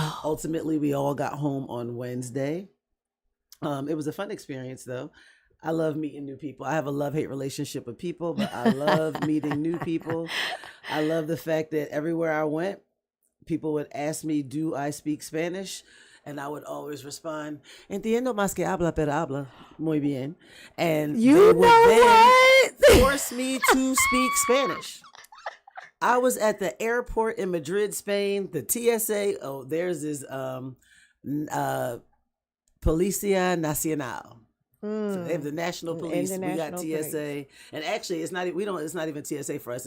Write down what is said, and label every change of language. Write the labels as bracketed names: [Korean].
[English] Ultimately, we all got home on Wednesday. It was a fun experience, though. I love meeting new people. I have a love-hate relationship with people, but I love meeting new people. I love the fact that everywhere I went, people would ask me, do I speak Spanish? And I would always respond, [Spanish] entiendo más que habla, pero habla muy bien. [English] And they would then force me to speak Spanish. I was at the airport in Madrid, Spain, the TSA. Oh, there's this Policía Nacional. So they have the national police. We got TSA, and actually, it's not even TSA for us.